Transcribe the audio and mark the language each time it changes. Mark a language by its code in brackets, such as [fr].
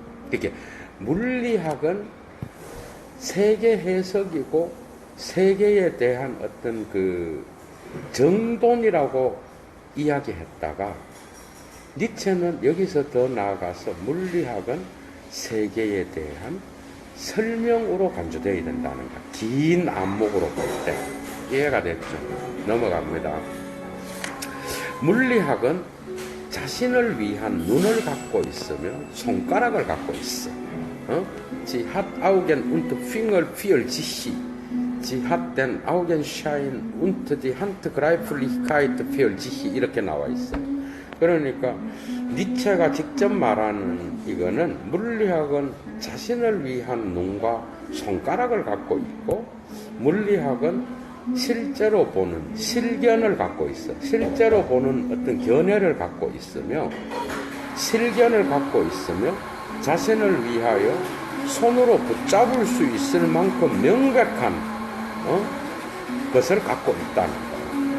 [ko] 이렇게 물리학은 세계 해석이고 세계에 대한 어떤 그 정돈이라고 이야기했다가 니체는 여기서 더 나아가서 물리학은 세계에 대한 설명으로 간주되어야 된다는 것. 긴 안목으로 볼 때. 이해가 됐죠? 넘어갑니다. 물리학은 자신을 위한 눈을 갖고 있으며 손가락을 갖고 있어. [de] Sie hat Augen und Finger für sich. Sie hat den Augenschein und die Handgreiflichkeit für sich. [ko] 이렇게 나와 있어. 그러니까 니체가 직접 말하는 이거는 물리학은 자신을 위한 눈과 손가락을 갖고 있고 물리학은 실제로 보는 실견을 갖고 있어. 실제로 보는 어떤 견해를 갖고 있으며 실견을 갖고 있으며 자신을 위하여 손으로 붙잡을 수 있을 만큼 명백한 것을 갖고 있다는 거예요.